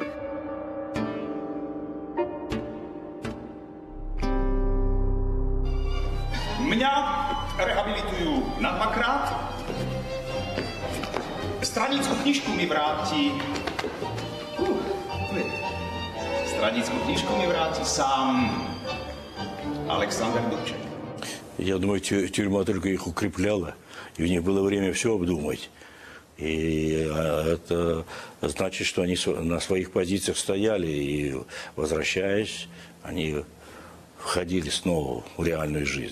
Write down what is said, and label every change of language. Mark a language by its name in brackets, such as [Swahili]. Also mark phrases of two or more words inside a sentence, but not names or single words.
[Slovak] Mňa rehabilitujú na 2-krát. Stranickú knižku mi vráti... Stranickú knižku mi vráti sám Александр Дубчик. [Russian] Я думаю, тюрьма только их укрепляла, и у них было время все обдумать. И это значит, что они на своих позициях стояли, и, возвращаясь, они входили снова в реальную жизнь.